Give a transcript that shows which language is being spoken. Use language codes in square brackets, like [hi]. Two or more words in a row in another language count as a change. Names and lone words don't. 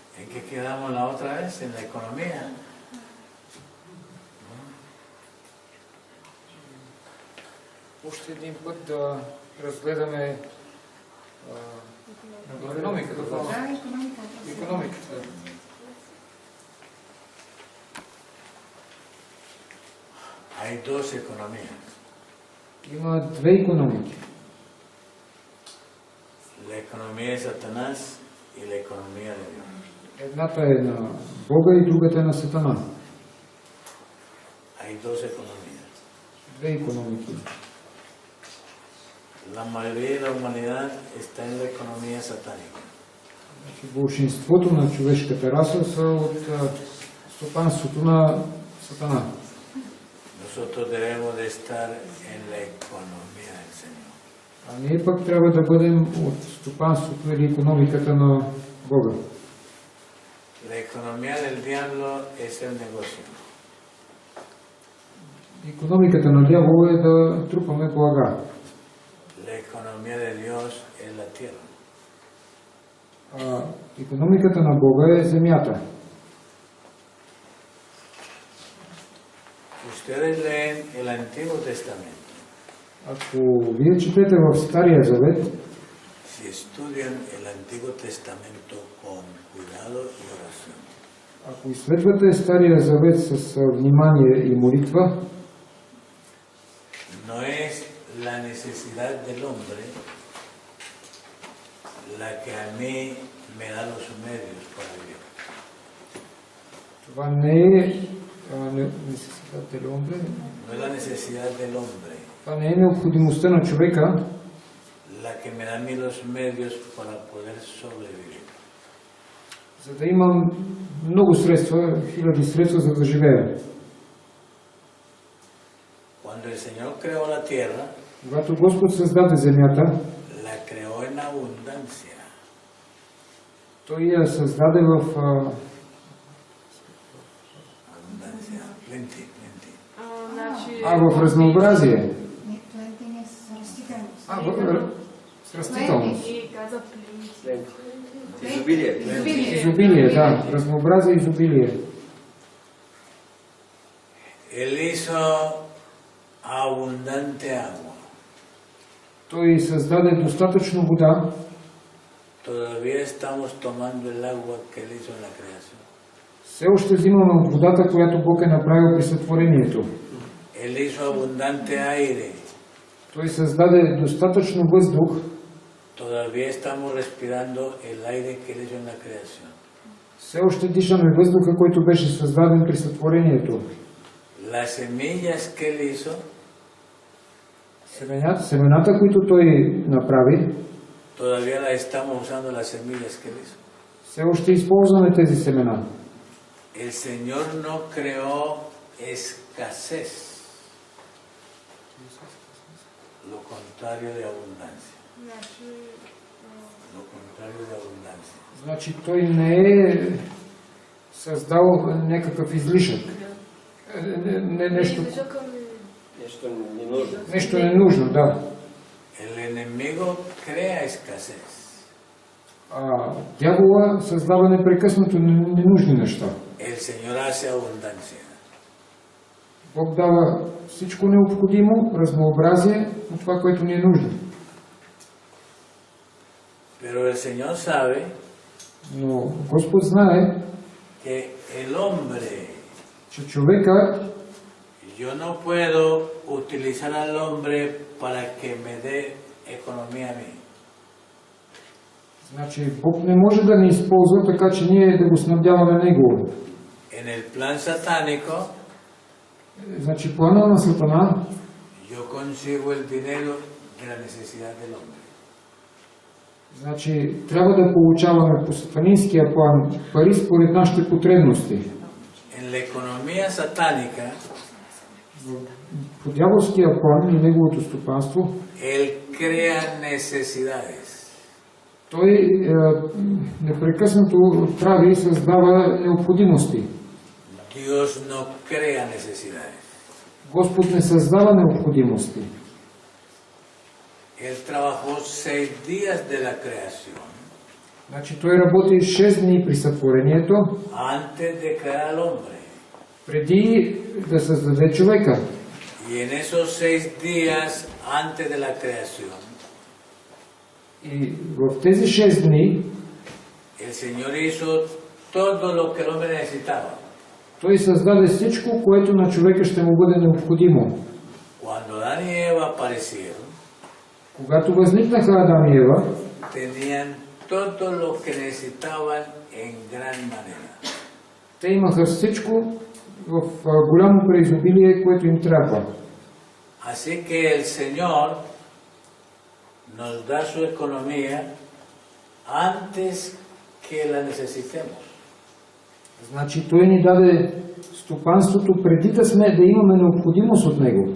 [es] qué quedamos la otra vez? En la economía. [bg] Още един път да разгледаме икономиката. Икономиката. [es] Hay dos economías. [bg] Има две икономики. [es] La economía de Satanás y la economía de Dios. [bg] Едната е на Бога и другата е на Сатана. [es] Hay dos economías. [bg] Две икономики. [es] La mayoría de la humanidad está en la economía satánica. [bg] Большинството на човешката раса са от стопанството на Сатана. [es] Nosotros debemos de estar en la economía del Señor. [bg] А ние пък трябва да бъдем от стопанството или икономиката на Бога. [es] La economía del diablo es el negocio. [bg] Икономиката на дявола е да трупаме блага. [es] La economía de Dios es la tierra. [bg] Икономиката на Бога е земята. [es] Ustedes leen el Antiguo Testamento. [bg] Ако вие четете в Стария Завет, [es] Si estudian el Antiguo Testamento con cuidado y oración, [bg] ако изследвате Стария Завет с внимание и молитва, [es] no es la necesidad del hombre la que a mí me da los medios para vivir. [bg] това не е [es] No es la necesidad del hombre [bg] това не е необходимостта на човека, [es] la que me da a mí los medios para poder sobrevivir. [bg] за да имам много средства, хиляди средства, за да живея. [es] Cuando el Señor creó la tierra, [bg] Когато Господ създаде земята, [es] la creó en abundancia. [bg] Той я създаде в [en] Abundancia, plenty, plenty. [bg] в разнообразие. С растителност. Изобилие, да. Разнообразие, изобилие. [es] Él hizo abundante agua. [bg] Той създаде достатъчно вода. [es] Todavía estamos tomando el agua que él hizo en la creación. [bg] Все още взимаме от водата, която Бог е направил при сътворението. [es] Él hizo abundante aire. [bg] Той създаде достатъчно въздух. [es] Todavía estamos respirando el aire que él hizo en la creación. [bg] Все още дишаме въздуха, който беше създаден при сътворението. [es] Las semillas que él hizo, [bg] Семената, които Той направи, [es] todavía la estamos usando las semillas que él hizo. [bg] все още използваме тези семена. [es] El Señor no creó escasez, lo contrario de abundancia. Lo contrario de abundancia. [bg] Значи Той не е създал някакъв излишък. Нещо ненужно, да. [es] El enemigo crea escasez. [bg] Дявола създава непрекъснато ненужни неща. [es] El Señor hace abundancia. [bg] Бог дава всичко необходимо, разнообразие от това, което ни е нужно. [es] Pero el Señor sabe [bg] Но Господ знае, [es] que el hombre, [bg] че човека, [es] yo no puedo utilizar al hombre para que me dé economía a mí. [bg] значи Бог не може да ни използва така, че ние да го снабдяваме Него. [es] En el plan satánico, [bg] Значи плана на Сатана, [es] yo consigo el dinero de la necesidad del hombre. [bg] значи трябва да получаваме по сатанинския план пари според нашите потребности. [es] En la economía satánica, [bg] По дяволския план и неговото стопанство, [es] él crea necesidades. [bg] той непрекъснато прави и създава необходимости. [es] Dios no crea necesidades. [bg] Господ не създава необходимости. [es] Él trabajó 6 días de la creación. [bg] Значи той работи 6 дни при сътворението, [es] antes de crear al hombre. [bg] преди да създаде човека. [es] Y en esos 6 días antes de la creación, [bg] И в тези 6 дни [es] el Señor hizo todo lo que el hombre necesitaba. [bg] той създаде всичко, което на човека ще му бъде необходимо. [es] Cuando Adán y Eva aparecieron, [bg] Когато възникнаха Адам и Ева, [es] tenían todo lo que necesitaban en gran manera. [bg] те имаха всичко в голямо преизобилие, което им трябва. [es] Así que el Señor nos da su economía antes que la necesitemos. [bg] Значи той ни даде стопанството преди да имаме необходимост от него.